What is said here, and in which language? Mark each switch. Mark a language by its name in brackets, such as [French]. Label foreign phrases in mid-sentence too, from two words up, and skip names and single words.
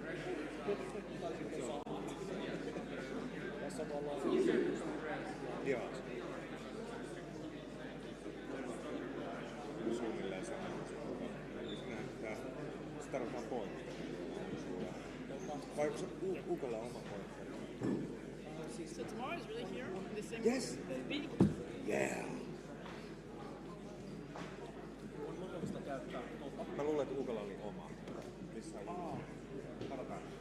[Finnish] Tässä ollaan joo. Suunnilleen samassa. Se tarvitaan pointti. Vai onko se Ukolla oma pointti? [English] So tomorrow is really here? The same Yes. big? Yeah. [Finnish] Mä luulen, että Ukolla oli oma. Missä oli? Katsotaan.